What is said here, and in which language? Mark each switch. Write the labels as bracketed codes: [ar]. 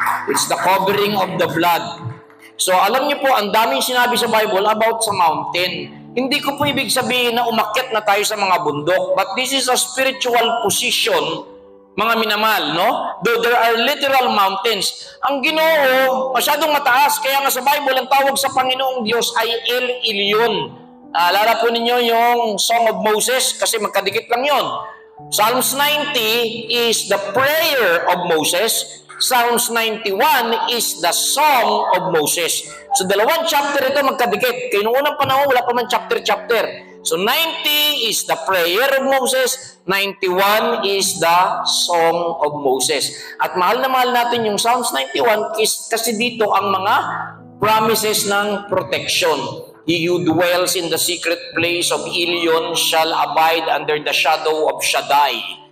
[en] It's the covering of the blood. [tl] So alam niyo po, ang daming sinabi sa Bible about sa mountain. Hindi ko po ibig sabihin na umakyat na tayo sa mga bundok, [en] but this is a spiritual position, [tl] mga minamahal, no? [en] Though there are literal mountains. [tl] Ang Ginoo, masyadong mataas, kaya nga sa Bible, ang tawag sa Panginoong Diyos ay El Elyon. Alala po ninyo yung Song of Moses, kasi magkadikit lang yon. [en] Psalms 90 is the prayer of Moses. Psalms 91 is the Song of Moses. [tl] So, dalawang chapter ito magkadikit. Kaya noong unang panahon, wala pa man chapter. [en] So, 90 is the prayer of Moses. 91 is the Song of Moses. [tl] At mahal na mahal natin yung Psalms 91 kasi dito ang mga promises ng protection. [en] He who dwells in the secret place of Elyon shall abide under the shadow of Shaddai.